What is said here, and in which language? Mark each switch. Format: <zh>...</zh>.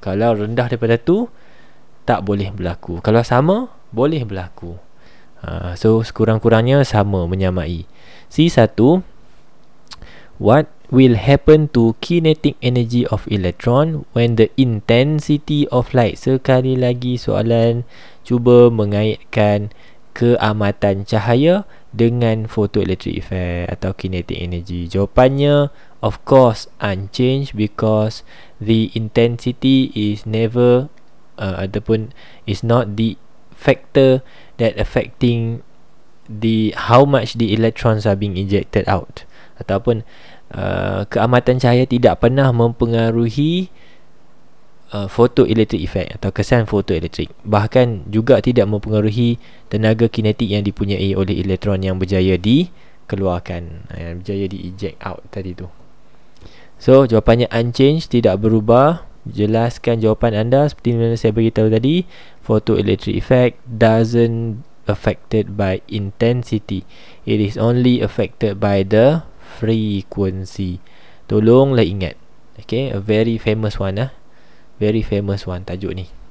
<ms>Kalau rendah daripada tu, tak boleh berlaku. Kalau sama, boleh berlaku. So sekurang-kurangnya sama, menyamai.</ms> <en>C1, what will happen to kinetic energy of electron when the intensity of light?</en> <ms>Sekali lagi soalan cuba mengaitkan keamatan cahaya dengan photoelectric effect atau kinetic energy. Jawapannya</ms> <en>of course unchanged, because the intensity is never ataupun is not the factor that affecting the how much the electrons are being ejected out,</en> <ms>ataupun keamatan cahaya tidak pernah mempengaruhi photoelectric effect atau kesan photoelektrik. Bahkan juga tidak mempengaruhi tenaga kinetik yang dipunyai oleh elektron yang berjaya dikeluarkan, yang berjaya di</ms> <en>eject out</en> <ms>tadi tu. So jawapannya unchanged, tidak berubah. Jelaskan jawapan anda seperti mana saya beritahu tadi.</ms> <en>Photoelectric effect doesn't affected by intensity, it is only affected by the frequency.</en> <ms>Tolonglah ingat.</ms> <en>Okay, a very famous one very famous one</en> <ms>tajuk ni.</ms>